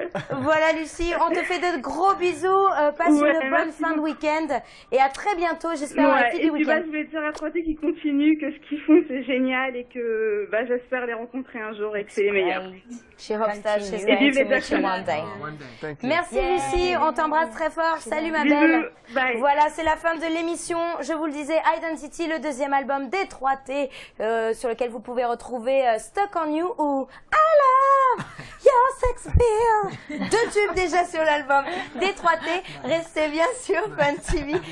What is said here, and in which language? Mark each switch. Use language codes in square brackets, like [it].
[fr] Voilà Lucie, on te fait de gros bisous, passe une bonne fin de week-end et à très bientôt, j'espère dans les petits du week-end. Je voulais dire à Troité qu'ils continuent, que ce qu'ils font c'est génial et que j'espère les rencontrer un jour et que c'est les meilleurs. [en] She hopes that she's going to meet you one day. [fr] Merci Lucie, on t'embrasse très fort, salut ma belle. Bye. Voilà, c'est la fin de l'émission, je vous le disais, Identity, le deuxième album des 3T, sur lequel vous pouvez retrouver Stuck on You ou I Love Your Sex Appeal. 2 tubes déjà sur l'album des 3T. Restez bien sur Fun TV.